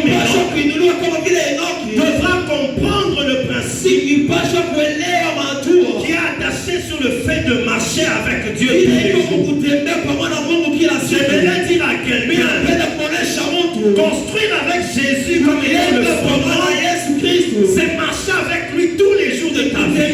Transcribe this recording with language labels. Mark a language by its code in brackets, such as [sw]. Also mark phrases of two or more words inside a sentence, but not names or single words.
[sw] ilipaswa Enoch kuinuliwa kama vile Enoki. [fr] devra comprendre le principe [sw] Ilipaswa kuelewa [fr] Dieu tous les jours. J'aimerais dire à quelqu'un, construire avec Jésus comme étant le fondement, c'est marcher avec lui tous les jours de ta vie.